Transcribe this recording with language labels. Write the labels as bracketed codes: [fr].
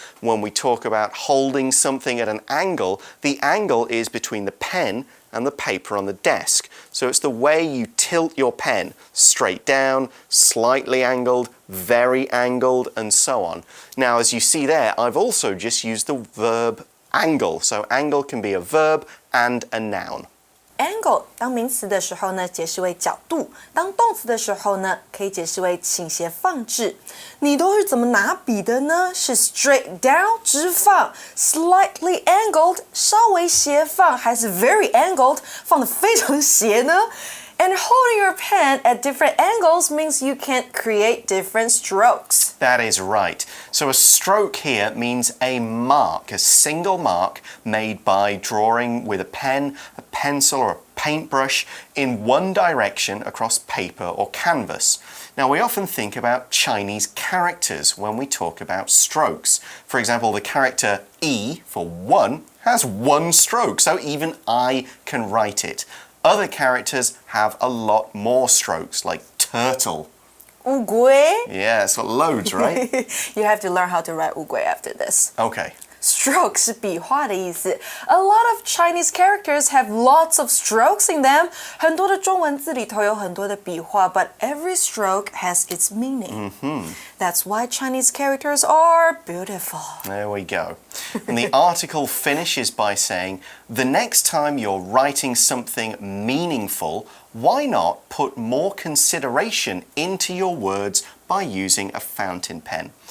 [en] When we talk about holding something at an angle, the angle is between the pen and the paper on the desk. So it's the way you tilt your pen, straight down, slightly angled, very angled, and so on. Now, as you see there, I've also just used the verb angle. So angle can be a verb and a noun. [zh] Angle 当名词的时候呢，解释为角度；当动词的时候呢，可以解释为倾斜放置。你都是怎么拿笔的呢？是 [en] straight down [zh] 直放 [en] ，slightly angled [zh] 稍微斜放，还是 [en] very angled [zh] 放得非常斜呢？ [en] And holding your pen at different angles means you can create different strokes. That is right. So a stroke here means a mark, a single mark made by drawing with a pen, a pencil, or a paintbrush in one direction across paper or canvas. Now, we often think about Chinese characters when we talk about strokes. For example, the character E for 1 has 1 stroke, so even I can write it. Other characters have a lot more strokes, like turtle. [zh] 乌龟 [en] Yeah, it's got loads, right? You have to learn how to write 乌龟 after this. Okay. [zh] Stroke 是笔画的意思。 [en] A lot of Chinese characters have lots of strokes in them. [zh] 很多的中文字里头有很多的笔画 [en] but every stroke has its meaning. That's why Chinese characters are beautiful. There we go. And the article finishes by saying, the next time you're writing something meaningful, why not put more consideration into your words by using a fountain pen?